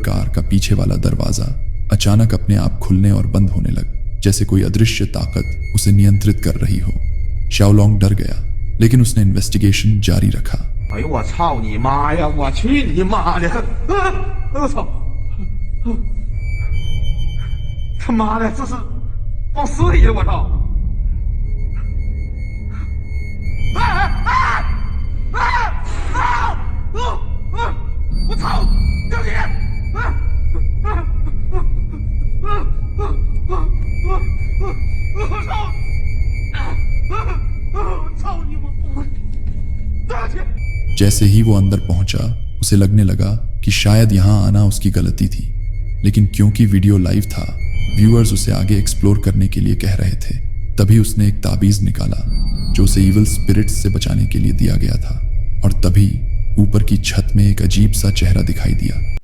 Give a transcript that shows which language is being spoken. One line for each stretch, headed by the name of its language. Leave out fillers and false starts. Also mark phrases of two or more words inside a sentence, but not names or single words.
Hindi: कार का पीछे वाला दरवाजा अचानक अपने आप खुलने और बंद होने लग, जैसे कोई अदृश्य ताकत उसे नियंत्रित कर रही हो। शाओलोंग डर गया, लेकिन उसने इन्वेस्टिगेशन जारी रखा।
Chinese: 哎呦我操你妈呀！我去你妈的！我操！他妈的，这是放碎呀！我操！我操！救你！我操！操你妈！对不起。
Hindi: जैसे ही वो अंदर पहुंचा उसे लगने लगा कि शायद यहां आना उसकी गलती थी, लेकिन क्योंकि वीडियो लाइव था व्यूअर्स उसे आगे एक्सप्लोर करने के लिए कह रहे थे। तभी उसने एक ताबीज निकाला जो उसे
English: evil spirits
Hindi: से बचाने के लिए दिया गया था, और तभी ऊपर की छत में एक अजीब सा चेहरा दिखाई दिया।